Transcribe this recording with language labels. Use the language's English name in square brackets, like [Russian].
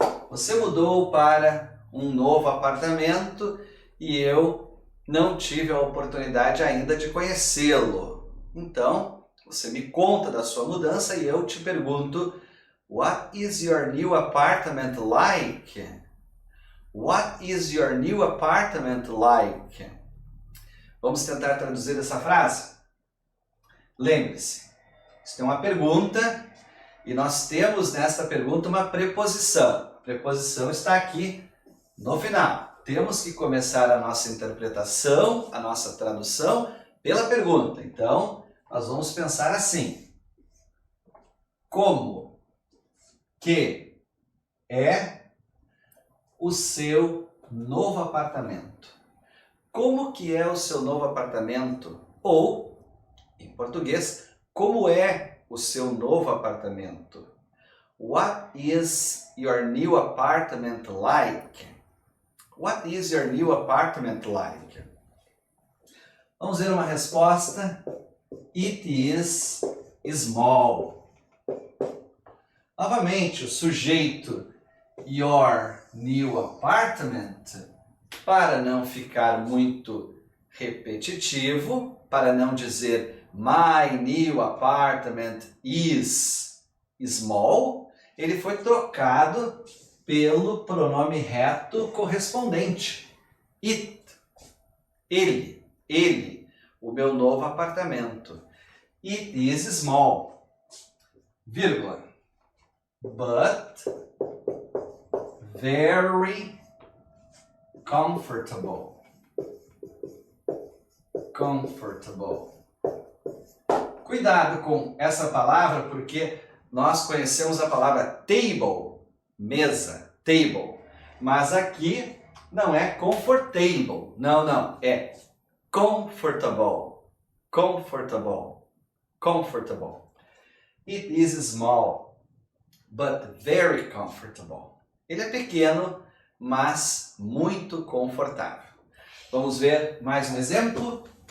[Portuguese] Você mudou para um novo apartamento e eu não tive a oportunidade ainda de conhecê-lo. Então, você me conta da sua mudança e eu te pergunto, [English] what is your new apartment like? What is your new apartment like? [Portuguese] Vamos tentar traduzir essa frase? Lembre-se, isso é uma pergunta e nós temos nesta pergunta uma preposição. A preposição está aqui no final. Temos que começar a nossa interpretação, a nossa tradução pela pergunta. Então, nós vamos pensar assim. Como que é o seu novo apartamento? Como que é o seu novo apartamento? Ou, em português, como é o seu novo apartamento? [English] What is your new apartment like? What is your new apartment like? [Portuguese] Vamos ver uma resposta. [English] It is small. [Portuguese] Novamente, o sujeito [English] your new apartment, [Portuguese] para não ficar muito repetitivo, para não dizer [English] my new apartment is small, [Portuguese] ele foi trocado pelo pronome reto correspondente. It, ele, o meu novo apartamento. [English] It is small, vírgula, but very comfortable. Comfortable. [Portuguese] Cuidado com essa palavra porque nós conhecemos a palavra table, mesa, table. Mas aqui não é comfortable, não, é comfortable, comfortable, comfortable. [English] It is small, but very comfortable. [Portuguese] Ele é pequeno, mas muito confortável. Vamos ver mais um exemplo?